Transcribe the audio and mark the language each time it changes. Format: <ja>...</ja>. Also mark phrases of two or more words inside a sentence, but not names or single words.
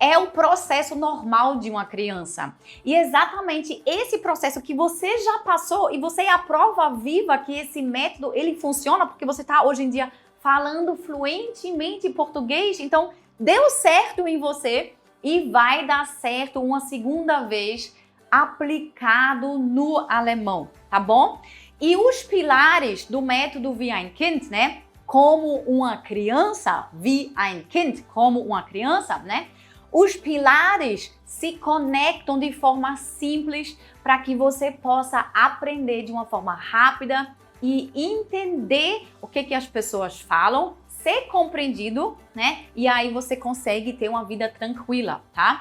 <pt>é o processo normal de uma criança. E exatamente esse processo que você já passou, e você é a prova viva que esse método ele funciona, porque você está hoje em dia falando fluentemente português, então deu certo em você e vai dar certo uma segunda vez aplicado no alemão, tá bom? E os pilares do método Wie ein Kind, né? Como uma criança,</pt> <de>wie ein Kind,</de> <pt>como uma criança, né? Os pilares se conectam de forma simples para que você possa aprender de uma forma rápida e entender o que as pessoas falam, ser compreendido, né? E aí você consegue ter uma vida tranquila, tá?</pt>